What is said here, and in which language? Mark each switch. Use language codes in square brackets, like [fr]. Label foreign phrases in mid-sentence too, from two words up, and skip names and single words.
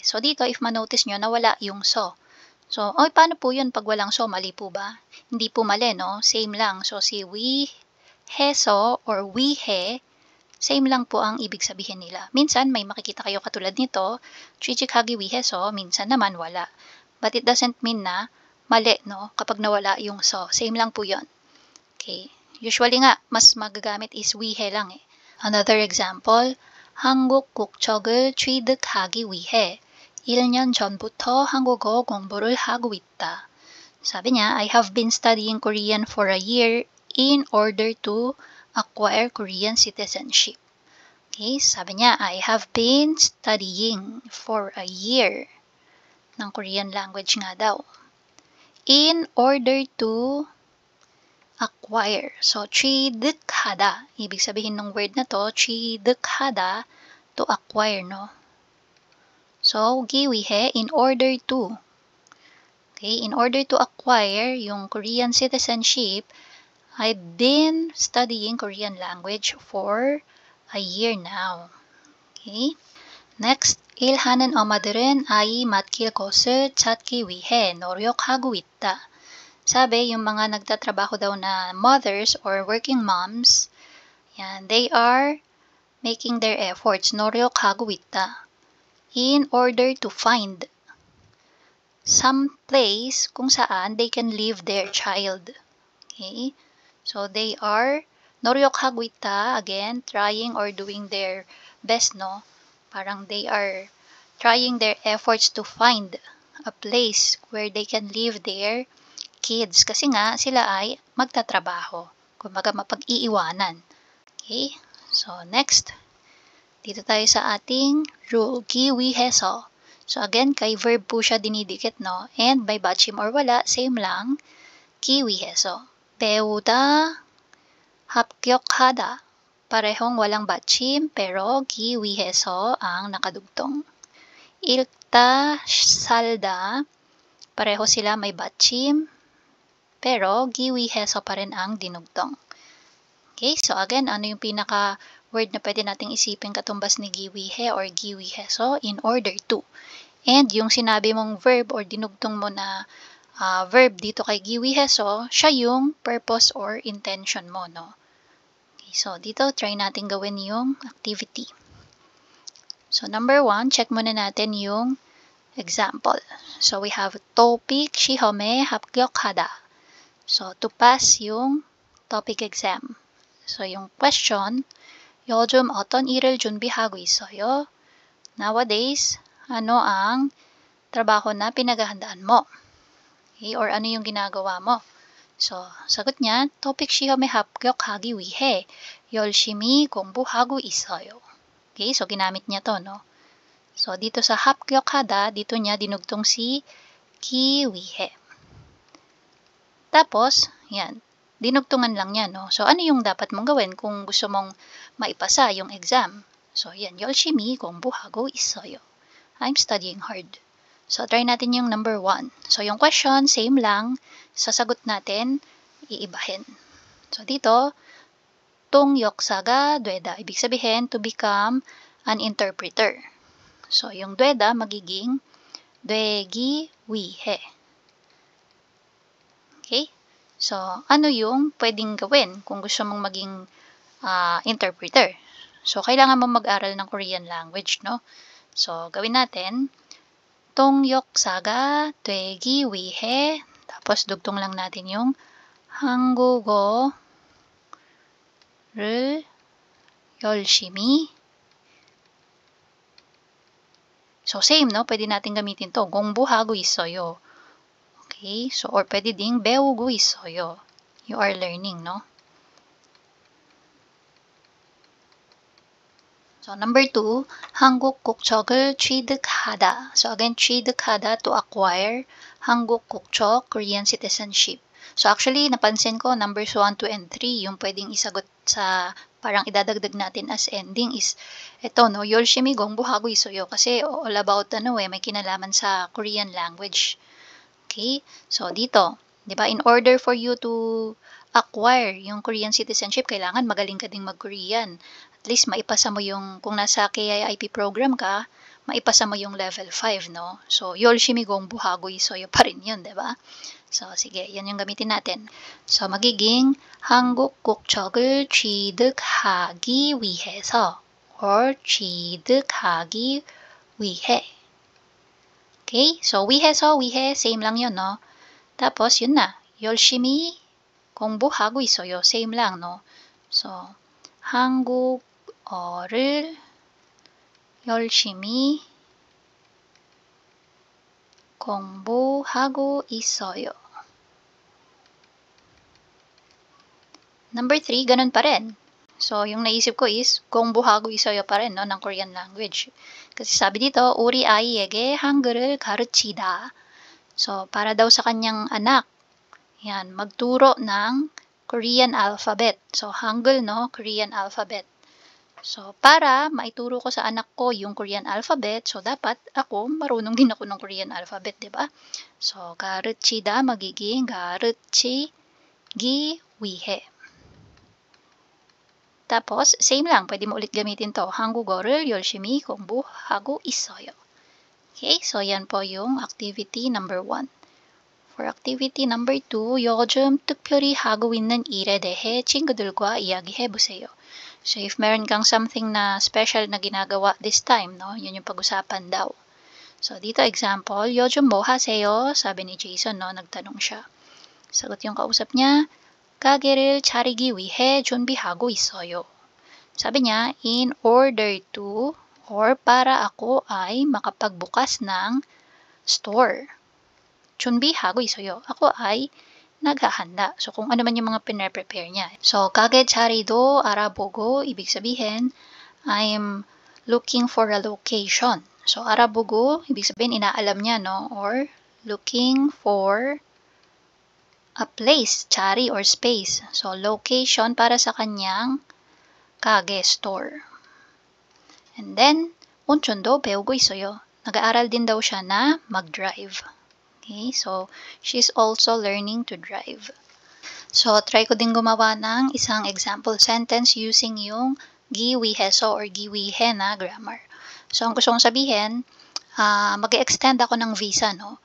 [tl] So, dito, if manotice nyo, nawala yung so. So, paano po yun pag walang so? Mali po ba? Hindi po mali, no? Same lang. So, si wiheso or wihe, same lang po ang ibig sabihin nila. Minsan, may makikita kayo katulad nito, [ko] 취직하기 위해서, [tl] minsan naman wala. [en] But it doesn't mean [tl] na mali, no? Kapag nawala yung so. Same lang po yun. Okay. Usually nga, mas magagamit is wihe lang eh. [en] Another example, [ko] 한국 국적을 취득하기 위해 1년 전부터 한국어 공부를 하고 있다. [tl] 사비 niya, [en] I have been studying Korean for a year in order to acquire Korean citizenship. [tl] Okay, sabi niya, [en] I have been studying for a year ng Korean language [tl] nga daw. [en] In order to acquire. So, [ko] 취득하다. [tl] Ibig sabihin ng word na to, 취득하다, [en] to acquire, [tl] no? [en] So, giwihe, in order to. Okay, in order to acquire yung Korean citizenship, I've been studying Korean language for a year now. Okay, next, [ko] 일하는 엄마들은 아이 맡길 곳을 찾기 위해 노력하고 있다. [tl] Sabi, yung mga nagtatrabaho daw na [en] mothers or working moms, yan, they are making their efforts, [ko] 노력하고 있다, [en] in order to find some place [tl] kung saan [en] they can leave their child. Okay? So they are [ko] 노력하고 있다, [en] again, trying or doing their best, no? Parang they are trying their efforts to find a place where they can leave their kids. [tl] Kasi nga, sila ay magtatrabaho. Kumbaga, mapag-iiwanan. Okay? So, next. Dito tayo sa ating rule, 기위해서. So, again, kay verb po siya dinidikit, no? [en] And by 받침 or wala, [tl] same lang. [ko] 기위해서. 배우다, 합격하다. [tl] Parehong walang 받침, pero 기위해서 ang nakadugtong. [ko] 읽다, 살다. [tl] Pareho sila may 받침, pero 기위해서 pa rin ang dinugtong. Okay, so again, ano yung pinaka-word na pwede nating isipin katumbas ni 기위해 or 기위해서? [en] In order to. [tl] And yung sinabi mong verb or dinugtong mo na verb dito kay 기위해서, siya yung [en] purpose or intention [tl] mo, no? Okay, so dito, try natin gawin yung activity. So number 1, check muna natin yung example. [en] So we have topic [ko] 시험에 합격하다. [en] So to pass yung topic exam. [tl] So yung question, [ko] 요즘 어떤 일을 준비하고 있어요? [tl] Nowadays, ano ang trabaho na pinaghahandaan mo? Okay, or ano yung ginagawa mo? So, sagot niya, topic [ko] 시험에 합격하기 위해 열심히 공부하고 있어요. [tl] Okay, so ginamit niya to, no? So, dito sa 합격하다, dito niya dinugtong si 기위해. Tapos, yan, dinugtungan lang niya, no? So, ano yung dapat mong gawin kung gusto mong maipasa yung exam? So, yan, [ko] 열심히 공부하고 있어요. [en] I'm studying hard. [tl] So, try natin yung number 1. So, yung question, same lang. Sa sagot natin, iibahin. So, dito, [ko] tung 역사가 되다. [tl] Ibig sabihin, [en] to become an interpreter. So, [tl] yung 되다 magiging [ko] 되기 위해. [tl] Okay? So, ano yung pwedeng gawin kung gusto mong maging interpreter? So, kailangan mong mag-aral ng Korean language, no? So, gawin natin, [ko] tung 역사가 되기 위해, [tl] tapos dugtong lang natin yung [ko] 한국어를 열심히. [tl] So, same, no? Pwede natin gamitin to. [ko] 공부하고 있어요. [tl] Okay? So, or pwede ding [ko] 배우고 있어요. [en] You are learning, no? So, number 2, [ko] 한국 국적을 취득하다. [en] So, again, 취득하다, to acquire. [ko] 한국 국적, [en] Korean citizenship. [tl] So, actually, napansin ko, numbers 1, 2, and 3, yung pwedeng isagot sa parang idadagdag natin [en] as ending [tl] is ito, no? [ko] 열심히 공부하고 있어요. [tl] Kasi all about, may kinalaman sa Korean language. Okay? So, dito, di ba, [en] in order for you to acquire yung Korean citizenship, [tl] kailangan magaling ka ding mag-Korean. At least, maipasa mo yung, kung nasa KIIP program ka, maipasa mo yung level 5, no? So, [ko] 열심히 공부하고 있어요 [tl] pa rin yun, di ba? So, sige, yan yung gamitin natin. So, magiging [ko] 한국 국적을 취득하기 위해서 or 취득하기 위해. Okay? So, 위해서, 위해, [tl] same lang yun, no? Tapos, yun na. [ko] 열심히 공부하고 있어요. [tl] Same lang, no? So, [ko] 한국어를 열심히 공부하고 있어요. [tl] Number 3, ganun pa rin. So, yung naisip ko is, [ko] 공부하고 있어요 [tl] pa rin, no, ng [en] Korean language. [tl] Kasi sabi dito, [ko] 우리 아이에게 한글을 가르치다. [tl] So, para daw sa kanyang anak, yan, magturo ng [en] Korean alphabet. So, Hangul, no, Korean alphabet. So, [tl] para maituro ko sa anak ko yung [en] Korean alphabet, [tl] so dapat ako, marunong din ako ng [en] Korean alphabet, [tl] di ba? So, [ko] 가르치다 magiging 가르치기 위해. [tl] Tapos, same lang, pwede mo ulit gamitin to. [ko] 한국어를 열심히 공부하고 있어요. [tl] Okay, so yan po yung [en] activity number 1. For activity number 2, [ko] 요즘 특별히 하고 있는 일에 대해 친구들과 이야기해보세요. [tl] So, if meron kang something na special na ginagawa [en] this time, [tl] no, yun yung pag-usapan daw. So, dito example, [ko] 요즘 뭐 하세요? [tl] Sabi ni Jason, no, nagtanong siya. Sagot yung kausap niya, [ko] 가게를 차리기 위해 준비하고 있어요. [tl] Sabi niya, [en] in order to [tl] or para ako ay makapagbukas ng store. [ko] 준비하고 있어요. [tl] Ako ay naghahanda. So, kung ano man yung mga pinre-prepare niya. So, [ko] 가게 차리도 알아보고, [tl] ibig sabihin, [en] I'm looking for a location. So, [ko] 알아보고, [tl] ibig sabihin, inaalam niya, no? [en] Or looking for a place, chari or space. [tl] So, location para sa kanyang kage store. [en] And then, [ko] 운전도 배우고 있어요. [tl] Nag-aaral din daw siya na mag-drive. [en] Okay, so she's also learning to drive. [tl] So, try ko din gumawa ng isang [en] example sentence using [tl] yung giwiheso or giwihe na grammar. So, ang gusto kong sabihin, mag-extend ako ng visa, no?